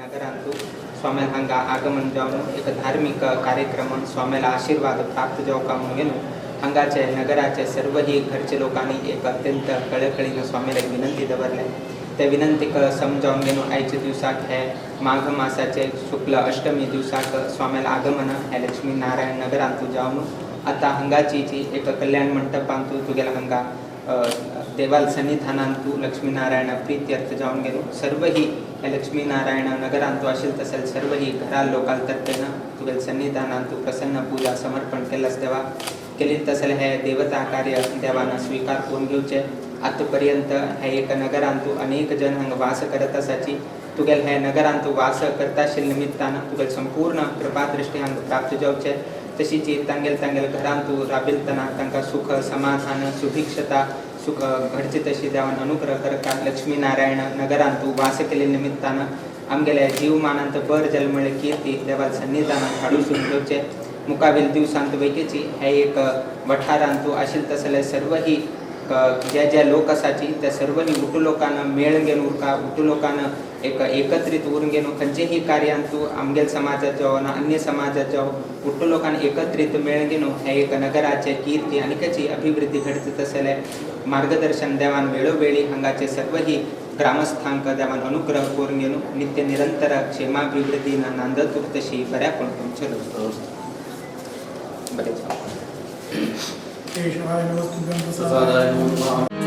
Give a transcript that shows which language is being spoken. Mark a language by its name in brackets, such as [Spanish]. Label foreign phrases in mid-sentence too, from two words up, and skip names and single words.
[Konkani] नगरांतू स्वाम्याला हांगा आगमन जावन एक धार्मिक कार्यक्रम स्वाम्याला आशीर्वाद प्राप्त जावं का म्हणून हांगाचे नगराचे सर्वही घरचे लोकांनी एक अत्यंत कळकळीनं स्वामीला एक विनंती दवरल्या त्या विनंतीक समजावून गेलो आयच्या दिवसाक हे माघ मासाचे शुक्ल अष्टमी दिवसाक स्वाम्याला आगमन हे लक्ष्मीनारायण नगरांतू जावन आता हांगाची जी एक कल्याण मंडपांतू तुगेला हांगा देवाल सन्निधानांतू लक्ष्मीनारायण प्रीत्यर्थ जाऊन गेलो सर्व ही लक्ष्मीनारायण नगरांतू असेल तसेल सर्व ही घरा लोकाल तर्फेनं तुगेल सन्निधानांतू प्रसन्न पूजा समर्पण केलंच देवा केली तसेल हे देवता कार्य देवानं स्वीकार करून घेवचे आतापर्यंत हे एक नगरांतू अनेक जन हांगा वास करत असाची तुगेल हे नगरांतू वास करता आशिल्ले निमित्तानं तुगेल संपूर्ण कृपा दृष्टी हांगा प्राप्त जावचे तशीच तांगेल घरांतू राबिलतना तांकां सुख समाधान सुभिक्षता सुख घडची तशी देवान अनुग्रह करता लक्ष्मीनारायण नगरांतू वास केले निमित्तानं आमगेल्या जीवमानांत बर जल्मळे कीर्ती देवाल सन्निधानात हाडूसून घेवचे मुकाबील दिवसांत वैकेची हे एक वठारांतू आशिल तसले सर्व ही ज्या लोक असाची त्या सर्व ही उठू लोकांना मेळ घेऊन उरका उठू लोकांना एक एकत्रित उरून घेऊन खंयचेही कार्यांतू आमगेल समाजात जावं ना अन्य समाजात जावं उठू लोकांना एकत्रित मेळ घेऊन हे एक नगराचे कीर्ती आणि त्याची अभिवृद्धी घडत तसले मार्गदर्शन देवान वेळोवेळी हांगाचे सर्व ही ग्रामस्थांक देवान अनुग्रह करून घेऊन नित्य निरंतर क्षेमाभिवृद्धीनं नांदत तशी बऱ्या पण चलो बरेच [Sanskrit] केशवाय नमस्तुभ्यं प्रसादाय नमः